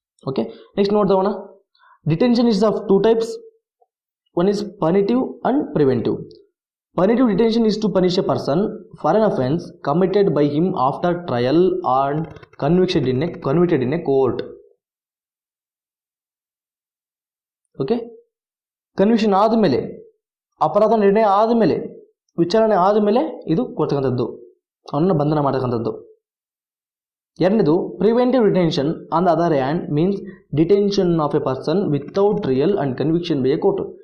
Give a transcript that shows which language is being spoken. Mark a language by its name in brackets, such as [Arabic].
[English] Okay, next ನೋಡ್ತೋಣ. Detention is of 2 types. One is punitive and preventive. Punitive detention is to punish a person for an offense committed by him after trial and convicted in a court. [Kannada] Okay, conviction ಆದಮೇಲೆ, ಅಪರಾಧ ನಿರ್ಣಯ ಆದಮೇಲೆ, ವಿಚಾರಣೆ ಆದಮೇಲೆ ಇದು ಕೊಡ್ತಕ್ಕಂಥದ್ದು, ಅವನನ್ನು ಬಂಧನ ಮಾಡತಕ್ಕಂಥದ್ದು. [English] ಎರಡನೇದು preventive detention on the other hand means detention of a person without trial and conviction by a court.